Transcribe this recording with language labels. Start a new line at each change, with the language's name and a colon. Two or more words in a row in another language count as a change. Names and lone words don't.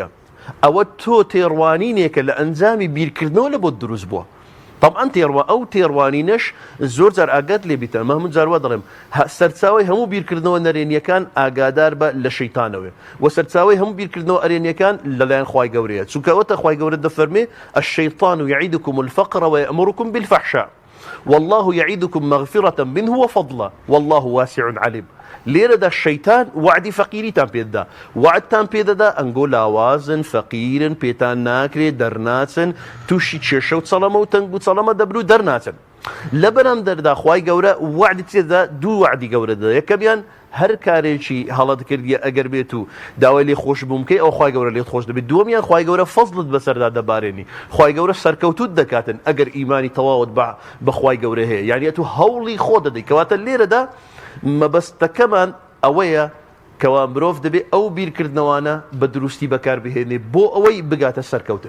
Central Kurdish: ئەوە تۆ تێڕوانینێکە لە ئەنجامی بیرکردنەوە لە بۆ دروست بووە طبعا ئەو تێڕوانینەش زۆر جار ئاگات لێ بیتە مەمون جاروا دەڵێم سەرچاوی هەموو بیرکردنەوە نەرێنیەکان ئاگادار بە لە شەیتانەوە و سەرچاوی هەموو بیرکردنەوە ئەرێنیەکان لەلایەن خوای گەورەیە چونکە ئەوەتە خوای گەورە دەفەرمێ
Arabic: الشەیطان یعیدکم الفقر ويأمركم بالفحشاء والله يعيدكم مغفرة منه وفضلا والله واسع عليم
Central Kurdish: لێرەدا شەیتان وعدی فەقیریتان پێدەدا وعدتان پێدەدا ئەنگۆ لاوازن فەقیرن پێتان ناکرێت دەرناچن تووشی کێشە و چەڵەمە و تەنگ و چەڵەمە دەبرو دەرناچن لە بەرەم دەردا خوای گەورە وعدی تێدا دوو وعدی گەورە دەدا یەکەمیان هەر کارێکی هەڵت کردیە ئەگەر بێت و داوای لێ خۆش بوومکەی ئەو خی گەورە لێت خۆش دەبێت دووەمیان خی گەورە فەزلت بەسەردا دەبارێنی خی گەورە سەرکەوتوت دەکاتن ئەگەر ئیمانی تەواوت بەخوای گەورە هەیە یعنی تو هەوڵی خۆ دەدەی کەواتە لێرەدا مەبەستەکەمان ئەوەیە کەوا مرۆڤ دەبێت ئەو بیرکردنەوانە بە دروستی بەکاربهێنێ بۆ ئەوەی بگاتە سەرکەوتن.